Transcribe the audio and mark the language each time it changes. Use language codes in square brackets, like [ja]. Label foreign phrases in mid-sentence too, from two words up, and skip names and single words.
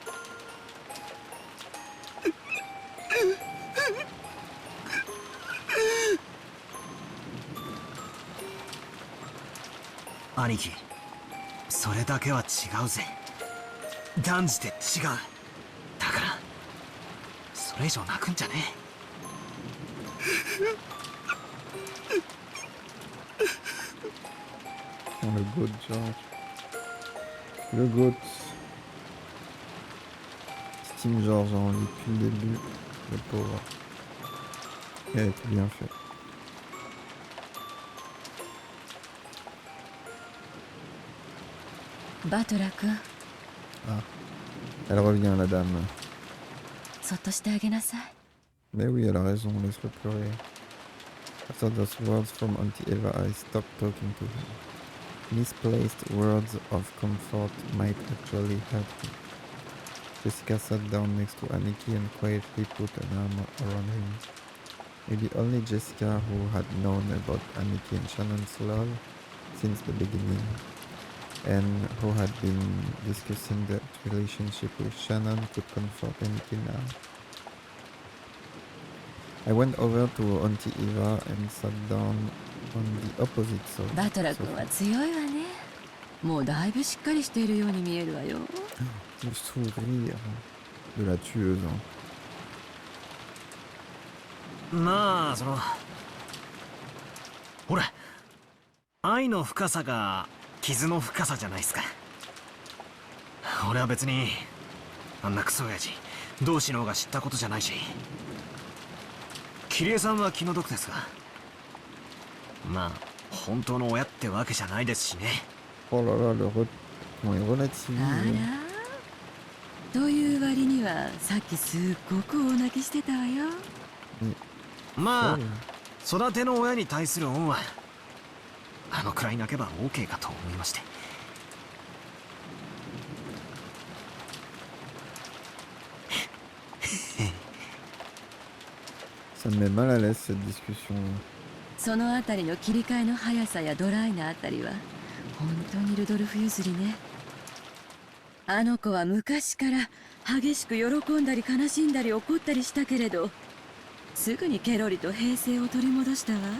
[ja] 兄貴、それだけは違うぜ。断じて違う。だからそれ以上泣くんじゃねえ。 [fr] Le beau George. Le GOAT. Steam George en lit depuis le début. Le pauvre. Il a tout bien fait. [ja] Butler-kun, [fr] Ah. Elle revient, la dame. [ja] そっとしてあげなさい。 [fr] Mais oui, elle a raison, laisse-le pleurer. [en] After those words from Auntie Eva, I stopped talking to him. Misplaced words of comfort might actually help him. Jessica sat down next to Aniki and quietly put an arm around him. Maybe only Jessica, who had known about Aniki and Shannon's love since the beginning, and who had been discussing that relationship with Shannon, could comfort Aniki now. I went over to Auntie Eva and sat down on the opposite side. [ja] バトラ君は強いわね。もうだいぶしっかりしているように見えるわよ。 [fr] Le sourire de la tueuse. [ja] まあほら、愛の深さが傷の深さじゃないですか。俺は別にあんなクソ親父同士の方が知ったことじゃないし、キリエさんは気の毒ですが、まあ本当の親ってわけじゃないですしね。 [fr] Oh là là, comment il relativise. [ja] あら。という割にはさっきすっごく大泣きしてたわよ。まあ育ての親に対する恩はあのくらい泣けば OK かと思いまして。 [fr] Ça me met mal à l'aise cette discussion. [ja] そのあたりの切り替えの速さやドライなあたりは本当にルドルフ譲りね。あの子は昔から激しく喜んだり悲しんだり怒ったりしたけれど、すぐにケロリと平静を取り戻したわ。